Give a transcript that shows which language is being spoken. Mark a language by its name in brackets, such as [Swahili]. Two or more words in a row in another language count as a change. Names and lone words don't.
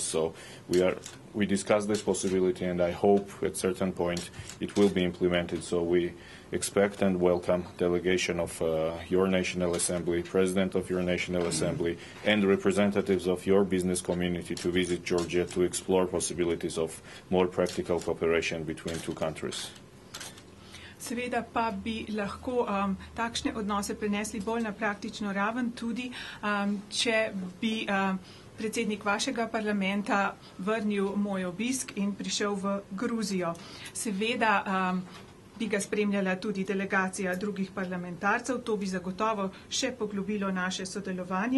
[English] So we discussed this possibility, and I hope at certain point it will be implemented. So we expect and welcome delegation of your National Assembly, President of your National Assembly, and representatives of your business community to visit Georgia to explore possibilities of more practical cooperation between two countries. [Slovenian] Seveda pa bi lahko takšne odnose prenesli bolj na praktično raven tudi, če bi predsednik vašega parlamenta vrnil moj obisk in prišel v Gruzijo. Seveda bi ga spremljala tudi delegacija drugih parlamentarcev, to bi zagotovo še poglobilo naše sodelovanje.